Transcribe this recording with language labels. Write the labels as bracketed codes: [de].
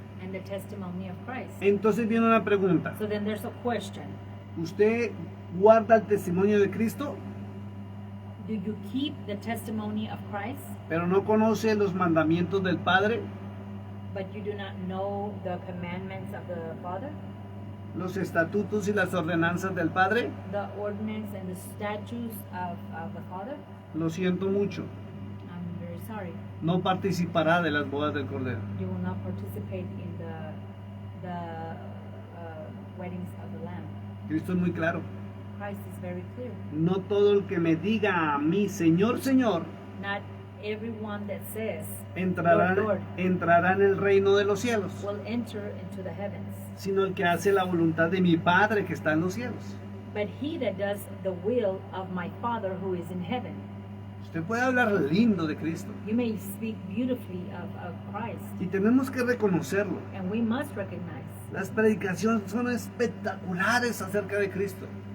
[en] and the testimony of Christ. [es] Entonces viene una pregunta. [en] So then there's a question. [es] ¿Usted guarda el testimonio de Cristo, [en] Do you keep the testimony of Christ, [es] pero no conoce los mandamientos del Padre, [en] but you do not know the commandments of the Father, [es] los estatutos y las ordenanzas del Padre? [en] the ordinance and the statutes of the Father? [es] Lo siento mucho. [en] I'm very sorry. [es] No participará de las bodas del Cordero. [en] You will not participate in the weddings of the Lamb. [es] Cristo es muy claro. [en] Christ is very clear. [es] No todo el que me diga a mí, Señor, Señor, [en] Not everyone that says, [es] entrará, [en] Lord, Lord, [es] entrará en el reino de los cielos, [en] will enter into the heavens, [es] sino el que hace la voluntad de mi Padre que está en los cielos. [en] but he that does the will of my Father who is in heaven. [es] Usted puede hablar lindo de Cristo [en] You may speak beautifully of Christ, [es] y tenemos que reconocerlo. [en] and we must recognize [es] Las predicaciones son espectaculares acerca de Cristo.